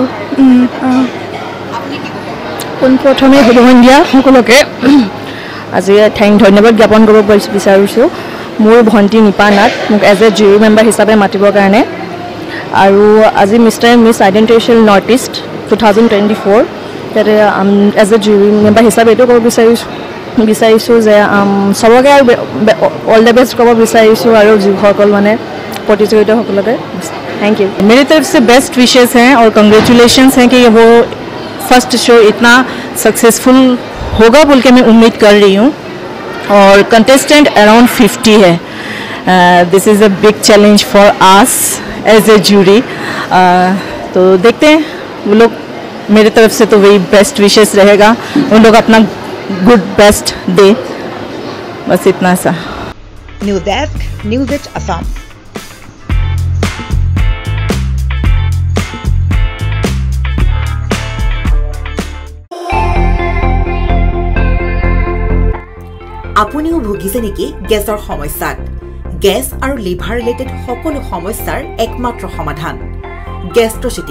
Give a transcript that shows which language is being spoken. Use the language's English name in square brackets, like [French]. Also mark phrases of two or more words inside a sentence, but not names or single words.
[Assamese] পোনপ্ৰথমে শুভন দিয়া সকলোকে আজি ধন্যবাদ জ্ঞাপন কৰিব বিচাৰিছোঁ মোৰ ভণ্টি নিপা নাথ মোক [English] as a jury member [Assamese] হিচাপে মাতিবৰ কাৰণে. আৰু আজি মিষ্টাৰ এণ্ড মিছ আইডেণ্টিকেল নৰ্থ ইষ্ট 2024 তাতে [English] as a jury member [Assamese] হিচাপে এইটো ক'ব বিচাৰিছোঁ যে চবকে আৰু [English] all the best [Assamese] ক'ব বিচাৰিছোঁ আৰু যিসকল মানে प्रतियोगिताসকলকে [English] thank you. [Hindi] मेरी तरफ से [English] best wishes [Hindi] हैं और कंग्रेचुलेशंस हैं कि वो [English] first show [Hindi] इतना सक्सेसफुल होगा बोल के मैं उम्मीद कर रही हूँ. [English] और contestant around 50 है. this is a big challenge for us as a jury. [Hindi] तो देखते हैं वो लोग, मेरी तरफ से तो वही [English] best wishes [Hindi] रहेगा, उन लोग अपना [English] good best [Hindi] दे, बस इतना सा. [English] news desk, news at Assam. [Assamese] আপুনিও ভুগিছে নেকি গেছৰ সমস্যাত? গেছ আৰু [English] liver related [Assamese] সকলো সমস্যাৰ একমাত্ৰ সমাধান গেষ্ট্ৰচিটি.